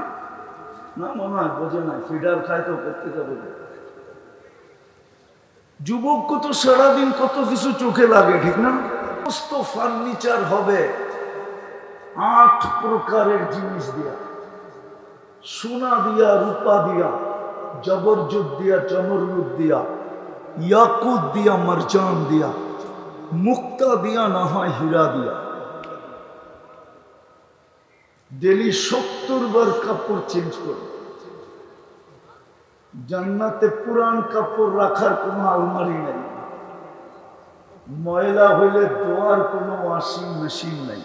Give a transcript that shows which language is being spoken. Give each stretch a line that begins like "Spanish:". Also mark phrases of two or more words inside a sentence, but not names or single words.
Bangla: না মনে হয় বোঝে না, ফিডার খায় তো করতে যাবে। যুবক তো সারাদিন কত কিছু চোখে লাগে, ঠিক না? সমস্ত ফার্নিচার হবে 8 প্রকারের জিনিস দিয়া, সোনা দিয়া, রূপা দিয়া, জবরজুদ দিয়া, চমরজুদ দিয়া, ইয়াকুত দিয়া, মারজান দিয়া, মুক্তা দিয়া, না হয় হীরা দিয়া। ডেলি 70 বার কাপড় চেঞ্জ করে। জান্নাতে পুরান কাপড় রাখার কোনো আলমারি নাই, ময়লা হইলে ধোয়ার কোনো
English: washing machine
Bangla: নাই।